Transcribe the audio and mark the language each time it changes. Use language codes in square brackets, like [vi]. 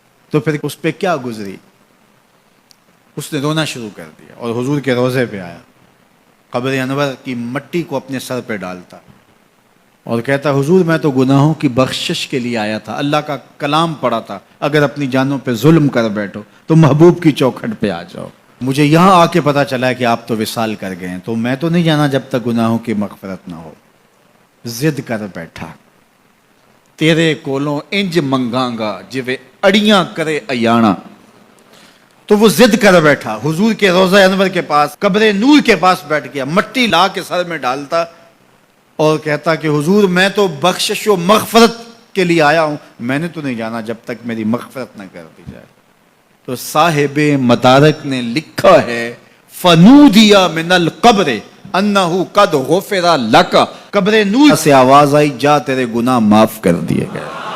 [ur] تو پھر اس پہ کیا گزری، اس نے رونا شروع کر دیا اور حضور کے روضے پہ آیا، قبر انور کی مٹی کو اپنے سر پہ ڈالتا اور کہتا حضور میں تو گناہوں کی بخشش کے لیے آیا تھا، اللہ کا کلام پڑھا تھا اگر اپنی جانوں پہ ظلم کر بیٹھو تو محبوب کی چوکھٹ پہ آ جاؤ. مجھے یہاں آ کے پتہ چلا ہے کہ آپ تو وصال کر گئے ہیں، تو میں تو نہیں جانا جب تک گناہوں کی مغفرت نہ ہو. [pa] ضد کر بیٹھا تیرے کولوں انج منگاں گا جویں اڑیاں کرے ایانا. [ur] تو وہ ضد کر بیٹھا حضور کے روضہ انور کے پاس، قبر نور کے پاس بیٹھ گیا، مٹی لا کے سر میں ڈالتا اور کہتا کہ حضور میں تو بخشش و مغفرت کے لیے آیا ہوں، میں نے تو نہیں جانا جب تک میری مغفرت نہ کر دی جائے. تو صاحب مدارک نے لکھا ہے [ar] فنودی من القبر انہ قد غفر لک، [ur] قبر نور سے آواز آئی جا تیرے گناہ معاف کر دیے گئے.